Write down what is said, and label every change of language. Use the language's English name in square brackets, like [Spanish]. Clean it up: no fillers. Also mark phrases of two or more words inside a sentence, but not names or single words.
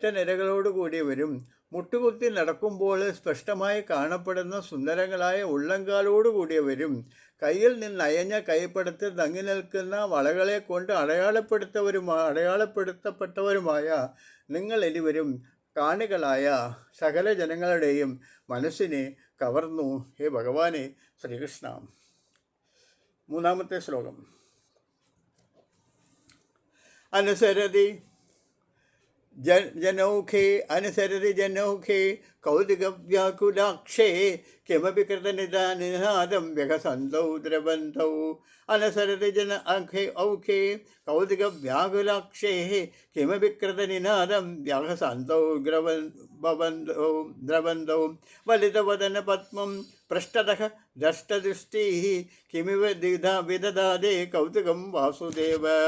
[Malayalam] നിരകളോട് കൂടിയവരും മുട്ടുകുത്തി നടക്കുമ്പോൾ സ്പഷ്ടമായി കാണപ്പെടുന്ന സുന്ദരങ്ങളായ ഉള്ളംകാലോട് കൂടിയവരും കയ്യിൽ നിന്ന് അയഞ്ഞ കൈപ്പടത്തിൽ തങ്ങി നിൽക്കുന്ന വളകളെ കൊണ്ട് അടയാളപ്പെടുത്തപ്പെട്ടവരുമായ നിങ്ങളെല്ലാവരും കാണികളായ സകല ജനങ്ങളുടെയും മനസ്സിനെ കവർന്നു ഹേ ഭഗവാനെ ശ്രീകൃഷ്ണ. മൂന്നാമത്തെ ശ്ലോകം. [Sanskrit] അനുസരതി जनौखे अनुसरति जनौखे कौतुकव्याकुलाक्षे किमपि कृतनिदानिनादं व्यघसन्तौ द्रवन्तौ अनुसरति जन औखे औखे कौतुकव्याकुलाक्षे किमपि कृतनिनादं व्यघसन्तौ द्रवन्तौ वलितवदनपद्मं पृष्ठतः दष्टदृष्टिः किमिव विदधादे कौतुकं वासुदेव.